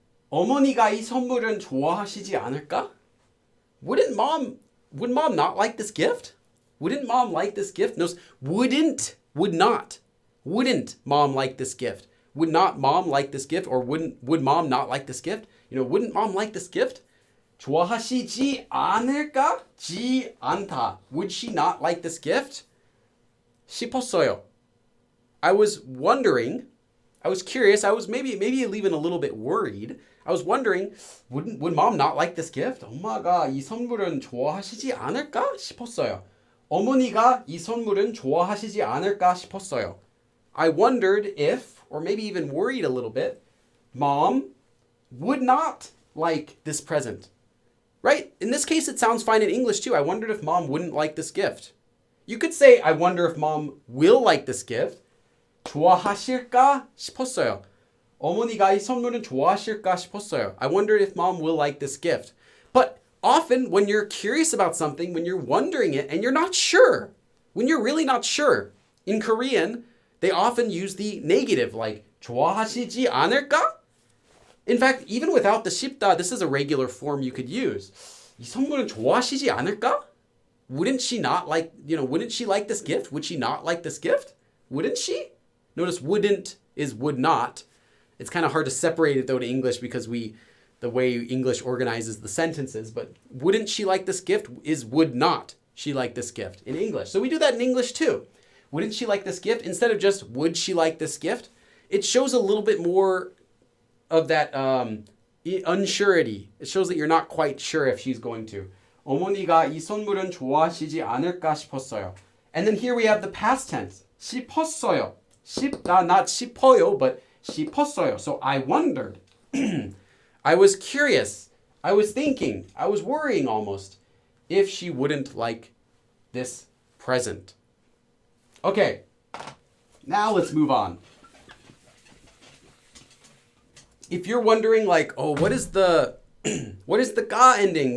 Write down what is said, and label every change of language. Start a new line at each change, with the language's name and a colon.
Korean: 어머니가 이 선물은 좋아하시지 않을까?
English: Would mom not like this gift? Wouldn't mom like this gift? No, wouldn't, would not. Wouldn't mom like this gift? Would not mom like this gift? Or would mom not like this gift? You know, wouldn't mom like this gift?
Korean: 좋아하시지 않을까? 지 않다.
English: Would she not like this gift?
Korean: 싶었어요.
English: I was wondering, I was curious, I was maybe even a little bit worried. I was wondering, would mom not like this gift?
Korean: 엄마가 이 선물은 좋아하시지 않을까 싶었어요. 어머니가 이 선물은 좋아하시지 않을까 싶었어요.
English: I wondered if, or maybe even worried a little bit, mom would not like this present. Right? In this case, it sounds fine in English too. I wondered if mom wouldn't like this gift. You could say, I wonder if mom will like this gift.
Korean: 좋아하실까 싶었어요. 어머니가 이 선물은 좋아하실까 싶었어요.
English: I wondered if mom will like this gift. But often when you're curious about something, when you're wondering it and you're not sure, when you're really not sure, in Korean, they often use the negative, like
Korean: 좋아하시지 않을까?
English: In fact, even without the 싶다, this is a regular form you could use.
Korean: 이 선물은 좋아하시지 않을까?
English: Wouldn't she not like, wouldn't she like this gift? Would she not like this gift? Wouldn't she? Notice wouldn't is would not. It's kind of hard to separate it though to English because the way English organizes the sentences, but wouldn't she like this gift is would not she like this gift in English. So we do that in English too. Wouldn't she like this gift? Instead of just would she like this gift, it shows a little bit more of that unsurety. It shows that you're not quite sure if she's going to.
Korean: 어머니가 이 선물은 좋아하시지 않을까 싶었어요.
English: And then here we have the past tense.
Korean: 싶었어요. 싶다, not 싶어요, but 싶었어요.
English: So I wondered. I was curious. I was thinking. I was worrying almost if she wouldn't like this present. Okay. Now let's move on. If you're wondering like, oh, what is the ga ending?